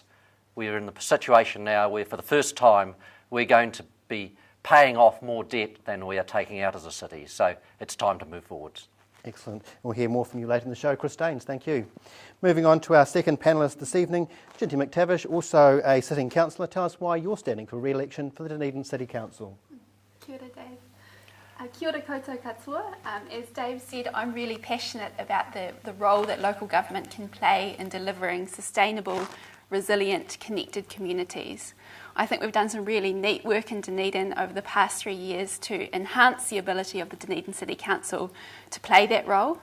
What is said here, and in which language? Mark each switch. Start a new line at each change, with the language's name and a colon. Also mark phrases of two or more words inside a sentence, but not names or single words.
English: We're in the situation now where for the first time we're going to be paying off more debt than we are taking out as a city. So it's time to move forwards. Excellent. We'll hear more from you later in the show. Chris Staines, thank you. Moving on to our second panellist this evening, Ginty McTavish, also a sitting councillor. Tell us why you're standing for re-election for the Dunedin City Council.
Māori: Kia ora, Dave. Kia ora koutou katoa.
English: As Dave said, I'm really passionate about the role that local government can play in delivering sustainable, resilient, connected communities. I think we've done some really neat work in Dunedin over the past 3 years to enhance the ability of the Dunedin City Council to play that role.